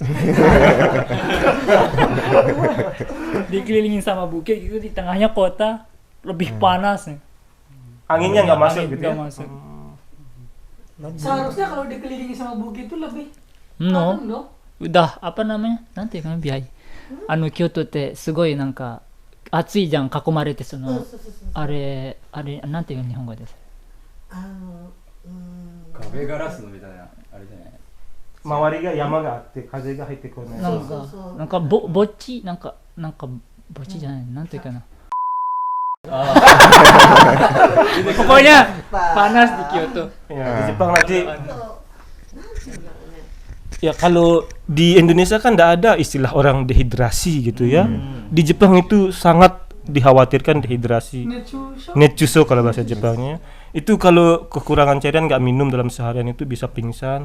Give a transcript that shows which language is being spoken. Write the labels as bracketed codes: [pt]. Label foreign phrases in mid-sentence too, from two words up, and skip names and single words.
[id] Dikelilingin sama bukit gitu, di tengahnya kota lebih panas nih. Anginnya nggak masuk gitu ya. Nggak masuk. Seharusnya kalau dikelilingi sama bukit itu lebih No. adem dong. Udah apa namanya? Nanti kan biaya. [ja] Kyoto ってすごいなんか暑いじゃん、囲まれてそのあれなんていう日本語です。壁ガラスのみたいなあれじゃない。周りが山があって風が入ってこない。なんかぼっちなんかぼっちじゃない、なんていうかな。 [id] Pokoknya panas di Kyoto. Ya, di Jepang nanti. Ya kalau di Indonesia kan tidak ada istilah orang dehidrasi gitu ya. Di Jepang itu sangat dikhawatirkan dehidrasi. Netsuso kalau bahasa Jepangnya. Itu kalau kekurangan cairan nggak minum dalam seharian itu bisa pingsan.